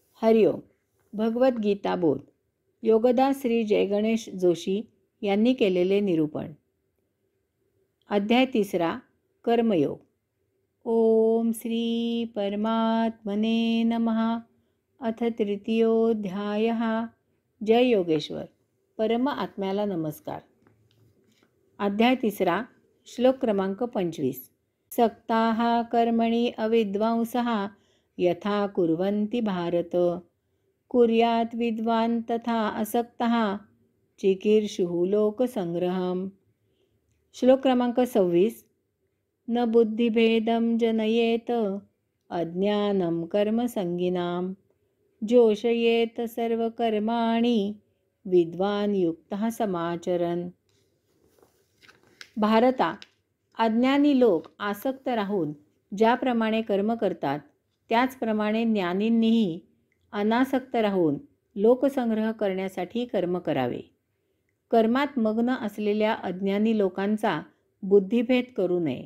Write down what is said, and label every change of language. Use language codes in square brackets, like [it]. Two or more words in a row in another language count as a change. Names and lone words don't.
[mr] हरिओम. भगवद्गीता बोध. योगदास श्री जयगणेश जोशी यांनी केलेले निरूपण. अध्याय 3. कर्मयोग. [sa] ओम श्री परमात्मने नमः. अथ तृतीयोऽध्यायः. जय योगेश्वर. [mr] परम आत्म्याला नमस्कार. अध्याय 3. श्लोक क्रमांक 25. [sa] सक्ताः कर्मणि अविद्वांसः यथा कुर्वन्ति भारत, कुर्यात् विद्वान् तथा असक्तः चिकीर्षुः लोकसंग्रहम्. [mr] श्लोक क्रमांक 26. [sa] न बुद्धिभेदं जनयेत अज्ञानं कर्मसंगिनां, जोषयेत सर्वकर्माणि विद्वान् युक्तः समाचरन्. [mr] भारता, अज्ञानी लोक आसक्त राहून ज्याप्रमाणे कर्म करतात त्याचप्रमाणे ज्ञानींनीही अनासक्त राहून लोकसंग्रह करण्यासाठी कर्म करावे. कर्मात मग्न असलेल्या अज्ञानी लोकांचा बुद्धिभेद करू नये.